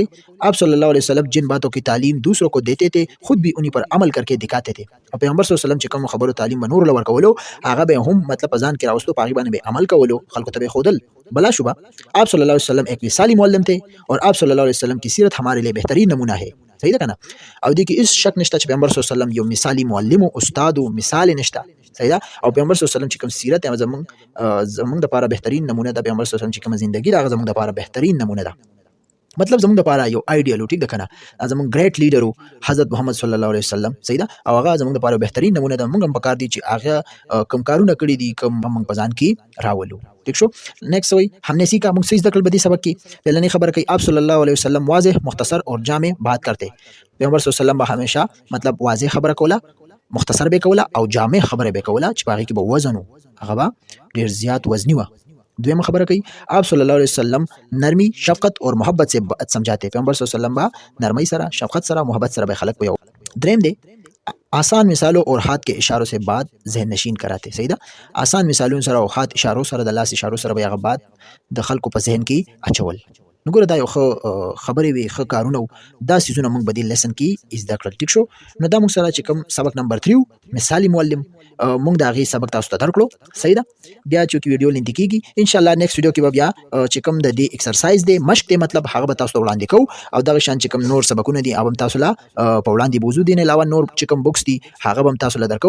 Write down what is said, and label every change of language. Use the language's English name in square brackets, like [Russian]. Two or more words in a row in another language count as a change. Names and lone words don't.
[Urdu] آپ صلی اللہ علیہ وسلم جن باتوں کی تعلیم دوسروں کو دیتے تھے خود بھی انہی پر عمل کر کے دکھاتے تھے. [Pashto] اور پیغمبر صلی اللہ علیہ وسلم چې کوم خبرو تعلیم به نور لور کولو هغه به هم مطلب اذان کې راوستو په هغه باندې به عمل کولو خلکو ته به خودل. [Urdu] بلا شبہ آپ صلی اللہ علیہ وسلم ایک مثالی معلم تھے اور آپ صلی اللہ علیہ وسلم کی سیرت ہمارے لیے بہترین نمونہ ہے [Pashto] صحیح ده کنه. او دې کې هیڅ شک نشته چې پیغمبر صلی الله علیه وسلم یو مثالی معلم او استاد او مثال نشته صحیح ده. او پیغمبر صلی الله علیه وسلم چې کوم سیرت یې زمونږ لپاره بهترین نمونه ده. پیغمبر صلی الله علیه وسلم چې کوم ژوندۍ ده هغه زمونږ لپاره بهترین نمونه ده مطلب زمونږ لپاره یو آیډیال ټیک ده کنه زمونږ [English] great leader [Pashto] حضرت محمد صلی الله علیه وسلم صحیح ده او هغه زمونږ لپاره بهترین نمونه ده. موږ هم پکار دي چې هغه کوم کارونه کړي دي کوم موږ په ځان کې راولو ٹھیک شو. [Urdu] نیکسٹ وہی ہم نے سیکھا [Pashto] موږ څه زده کړل بدی سبق کې پهلنی خبره کوي [Urdu] آپ صلی الله علیه وسلم واضح مختصر اور جامع بات کرتے. [Pashto] پیغمبر صلی الله علیه وسلم به همیشه مطلب واضح خبره کوله مختصر به کوله او جامع خبره به کوله چې باغی کې به وزن هغه به ډیر زیات وزنی و. دویمه خبره کوي [Urdu] آپ صلی الله علیه وسلم نرمی شفقت اور محبت سے سمجھاتے. [Pashto] پیغمبر صلی الله علیه وسلم با نرمی سره شفقت سره محبت سره به خلق په یو. دریم دی [Urdu] آسان مثالوں اور ہاتھ کے اشاروں سے بات ذہن نشین کراتے [Pashto] صحیح ده. [Urdu] آسان مثالوں [Pashto] سره او [Urdu] ہاتھ اشاروں [Pashto] سره د لاس اشاروں سره به هغه بات د خلکو په ذهن کې اچول. نو ګوره دا یو خبرې وي ښه کارونه دا سیزونه موږ به دې لیسن کې زده کړل ټیک شو. نو دا موږ سره چې کوم سبق نمبر 3 مثالی معلم موږ د هغې سبق تاسو ته درکړو صحیح ده. بیا چې ویډیو لنډی کېږي انشاءالله نیکسټ ویډیو کې به بیا چې کوم د دې ایکسرسایز دی مشق دی مطلب هغه به تاسو ته وړاندې کوو او دغه شان چې کوم نور سبقونه دي هغه هم تاسو له په وړاندې بوزو دي نه علاوه نور چې کوم بکس دي هغه به هم تاسو له درکوو.